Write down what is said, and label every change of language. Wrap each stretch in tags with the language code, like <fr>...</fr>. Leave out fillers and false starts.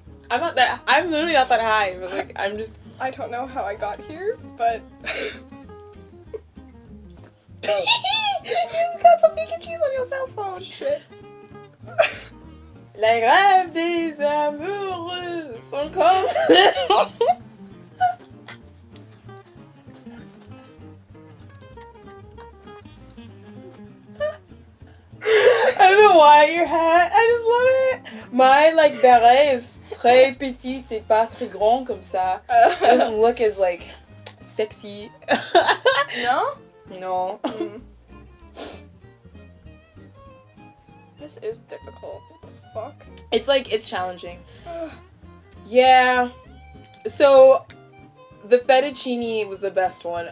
<en>I'm literally not that high, but like, I'm just. I don't know how I got here, but. You got some vegan cheese on your cell phone. Shit.</en> <fr>Les rêves des amoureux sont comme.</fr> <en>I don't know why your hat. I just love it. My like beret is</en> <fr>très petit, c'est pas très grand comme ça.</fr> <en>It doesn't look as like sexy. No? No. Mm. This is difficult. What the fuck? It's like, it's challenging. Yeah. So, the fettuccine was the best one.</en>